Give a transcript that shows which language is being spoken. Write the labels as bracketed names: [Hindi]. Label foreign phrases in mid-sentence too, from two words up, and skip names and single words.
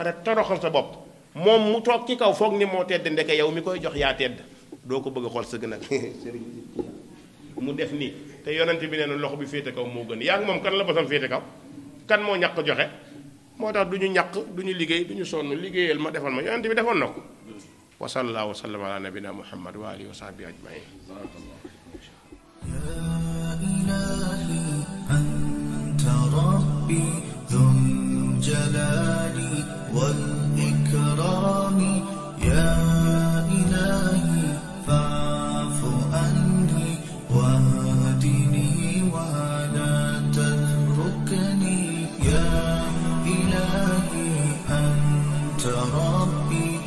[Wolof] pare toroxal sa bopp moom mu toog ci kaw foog ni moo tedd ndeke yow mi koy jox yaa tedd doo ko bëgg a xool sa gën a sëriñ mu def nii te yonent bi nee na loxo bi féete kaw moo gën yaa ngi moom kan la bosam féete kaw kan moo ñàkk joxe moo tax du ñu ñàkk du ñu liggéey du ñu sonn liggéeyal ma defal ma yonent bi defoon na ko [Arabic] وصلى الله وسلم على نبينا محمد وعلى آله وصحبه أجمعين يا إلهي أنت ربي ذو الجلال والإكرام يا إلهي فاعف عني واهدني ولا تتركني يا إلهي أنت ربي